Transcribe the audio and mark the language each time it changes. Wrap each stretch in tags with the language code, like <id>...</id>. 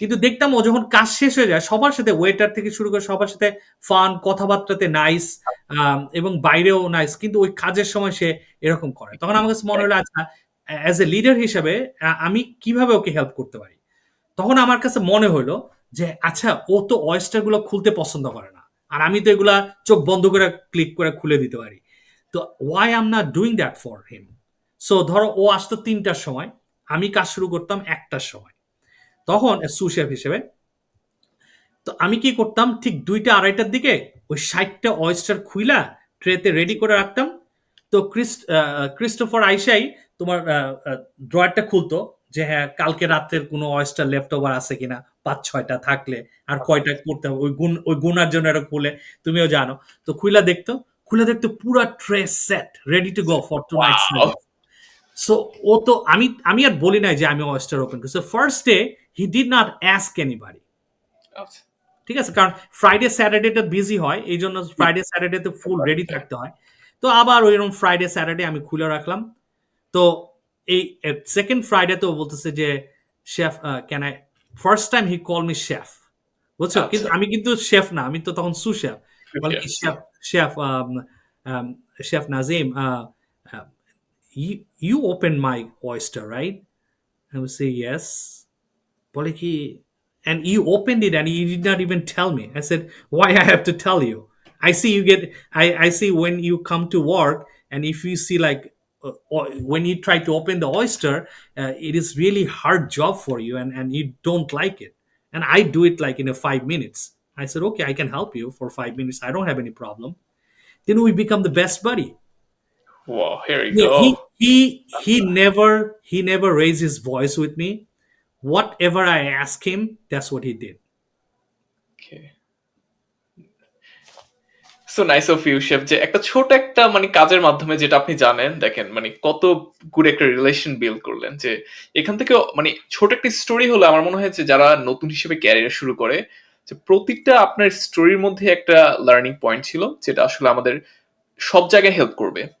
<bn>কিন্তু দেখতাম ও যখন কাজ শেষ হয়ে যায় সবার সাথে ওয়েটার থেকে শুরু করে সবার সাথে ফান কথাবার্তাতে নাইস, এবং বাইরেও নাইস, কিন্তু ওই কাজের সময় সে এরকম করে। তখন আমার কাছে মনে হলো আচ্ছা,</bn> <en>as a leader</en> <bn>হিসেবে আমি কিভাবে ওকে হেল্প করতে পারি। তখন আমার কাছে মনে হলো যে আচ্ছা, ও তো oyster গুলো খুলতে পছন্দ করে না। আর আমি তো এগুলা চোখ বন্ধ করে ক্লিক করে খুলে দিতে পারি।</bn> <en>তো why I'm not doing that for him?</en> <bn>So ধরো ও আসতো ৩টার সময়, আমি কাজ শুরু করতাম ১টার সময়। তখন sous chef হিসেবে তো আমি কি করতাম ঠিক ২টা ২:৩০টার দিকে ওই ৬০টা oyster খুইলা ট্রেতে রেডি করে রাখতাম। তো ক্রিস্টোফার আইসাই তোমার ড্রয়ারটা খুলতো যে হ্যাঁ কালকে রাত্রের কোনো oyster লেফট ওভার আছে কিনা, ৫-৬টা থাকলে আর কয়টা করতে হবে ওই গুনার জন্য এটা খুলে, তুমিও জানো। তো খুলে দেখতো পুরা tray set</bn> <en>Ready to go for tonight wow! Service.</en> <bn>So ও তো আমি আমি আর বলি নাই যে আমি oyster ওপেন করছি।</bn> <en>First day he did not ask anybody.</en> <bn>আচ্ছা। ঠিক আছে? কারণ ফ্রাইডে স্যাটারডেটা বিজি হয়। এইজন্য জি, ফ্রাইডে স্যাটারডেতে ফুল রেডি</bn> <en>Right.</en> <bn>থাকতে হয়। তো আবার ঐরকম ফ্রাইডে স্যাটারডে আমি খুলে রাখলাম। তো এই 2nd ফ্রাইডে তে ও বলতেছে যে,</bn> <en>"Chef can I" first time he call me chef.</en> <bn>বুঝছো? কিন্তু আচ্ছা। আমি কিন্তু শেফ না। আমি তো তখন sous chef। বলে কি, জি।</bn> <en>"Chef chef um, Chef Nazim, uh, you opened my oyster, right?" I would say, "Yes."</en> <bn>বলে কি,</bn> <en>and you opened it and you did not even tell me. I said, why I have to tell you? I see you get, I see when you come to work and if you see like, when you try to open the oyster, it is really hard job for you and you don't like it. And I do it like in a 5 minutes. I said, okay, I can help you for 5 minutes. I don't have any problem. Then we become the best buddy. Wow, here you Yeah, he go. he he never he never raised his voice with me. Whatever I asked him, that's what he did. Okay. So nice of you chef</en> <bn>যে একটা ছোট একটা মানে কাজের মাধ্যমে যেটা আপনি জানেন দেখেন মানে কত গুড একটা রিলেশন বিল্ড করলেন যে এখান থেকে মানে ছোট একটা স্টোরি হলো আমার মনে হয় যে যারা নতুন হিসেবে ক্যারিয়ার শুরু করে যে প্রতিটা আপনার স্টোরির মধ্যে একটা লার্নিং পয়েন্ট ছিল যেটা আসলে আমাদের সব জায়গায় হেল্প করবে।</bn>